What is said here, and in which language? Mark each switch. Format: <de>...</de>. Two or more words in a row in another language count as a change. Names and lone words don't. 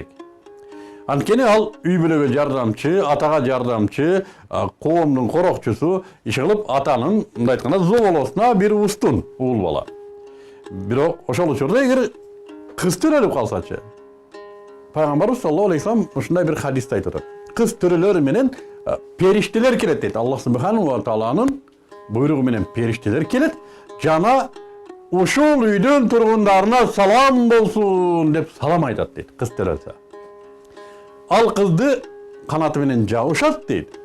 <ky>Анткени ал үй бүлөгө жардамчы, атага жардамчы, коомдун корокчусу, иши кылып атанын, мындай айтканда, зоболосуна бир устун уул бала. Бирок ошол учурда эгер кыз төрөлүп калсачы, Пайгамбарыбыз</ky> <ar>صلى الله عليه وسلم</ar> <ky>ушундай бир хадисте айтып атат. Кыз төрөлөр менен периштелер келет дейт.</ky> <ar>الله سبحانه وتعالى</ar> <ky>буйругу менен периштелер келет. Жана ушул үйдөн тургундарына салам болсун деп салам айтат дейт. Кыз төрөлсө. Ал кызды канаты менен жабышат дейт.</ky>